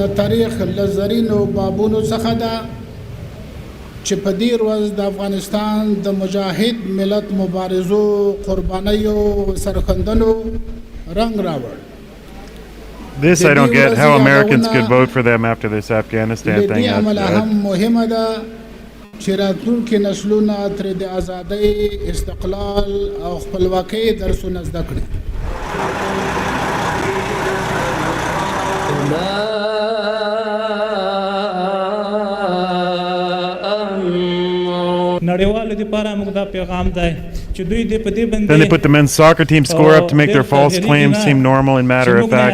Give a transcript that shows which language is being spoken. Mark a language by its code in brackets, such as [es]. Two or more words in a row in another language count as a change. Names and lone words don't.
[ps] تاریخ لزرینو بابونو څخه ده چې په دې ورځ د افغانستان د مجاهد ملت مبارزو قربانیو سرښندنو رنګ راوړ. [en] This I don't get, how Americans could vote for them after this Afghanistan thing. [ps] دې عمل هم مهمه ده چې راتلونکي نسلونه ترې د ازادۍ، استقلال او خپلواکۍ درسونه زده کړي. [en] Then they put the men's soccer team score up to make their false claims seem normal and matter of fact.